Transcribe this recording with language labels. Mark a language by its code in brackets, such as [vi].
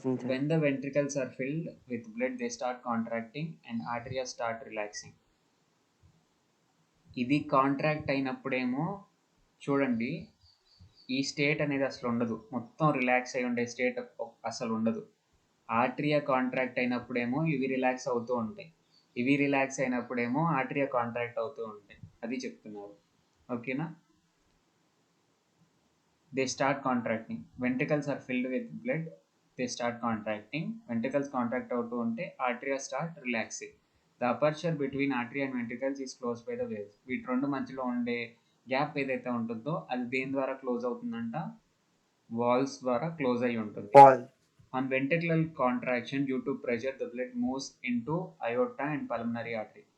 [en] When the ventricles are filled with blood, they start contracting and arteria start relaxing. [te] ఇది contract అయినప్పుడేమో చూడండి, ఈ state అనేది అసలు ఉండదు, మొత్తం రిలాక్స్ అయి ఉండే స్టేట్ అసలు ఉండదు. ఆర్టరియా కాంట్రాక్ట్ అయినప్పుడేమో ఇవి రిలాక్స్ అవుతూ ఉంటాయి, ఇవి రిలాక్స్ అయినప్పుడేమో ఆర్టరియా కాంట్రాక్ట్ అవుతూ ఉంటాయి. అది చెప్తున్నారు. ఓకేనా? [en] They start contracting. Ventricles are filled with blood. They start contracting. Ventricles contract out [te] unte [en] arteria start relaxing. The aperture between artery and ventricles is closed by the valves. [te] వీటి రెండు మధ్యలో ఉండే gap ఏదైతే ఉంటుందో అది దేని ద్వారా క్లోజ్ అవుతుందంట? వాల్స్ ద్వారా క్లోజ్ అయి ఉంటుంది. [en] On ventricular contraction due to pressure, the blood moves into aorta and pulmonary artery.